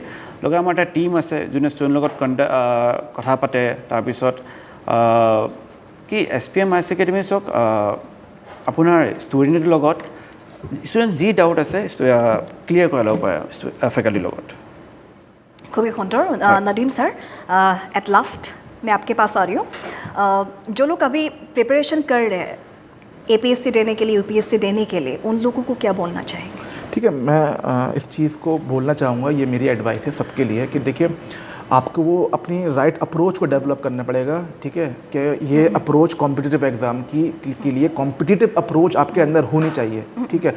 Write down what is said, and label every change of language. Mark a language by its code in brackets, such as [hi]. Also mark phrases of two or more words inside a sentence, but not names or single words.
[as] লগতে আমাৰ এটা টীম আছে যোনে ষ্টুডেণ্টৰ লগত কথা পাতে। তাৰপিছত কি SPM IS একাডেমি চাওক, আপোনাৰ ষ্টুডেণ্টৰ লগত ষ্টুডেণ্ট যি ডাউট আছে ক্লিয়াৰ কৰাই ল'ব পাৰে ফেকাল্টিৰ লগত। খুবই সুন্দর। [hi] नदीम सर, [en] at last [hi] मैं आपके पास आ रही हूँ। जो लोग अभी प्रिपरेशन कर रहे हैं APSC देने के लिए, UPSC देने के लिए, उन लोगों को क्या बोलना चाहेंगे? ठीक है, मैं इस चीज़ को बोलना चाहूँगा, ये मेरी एडवाइस है सबके लिए कि देखिए आपको वो अपनी [en] right approach [hi] को डेवलप करना पड़ेगा, ठीक है, कि ये अप्रोच [en] competitive exam [hi] के लिए [en] competitive approach [hi] आपके अंदर होनी चाहिए, ठीक है।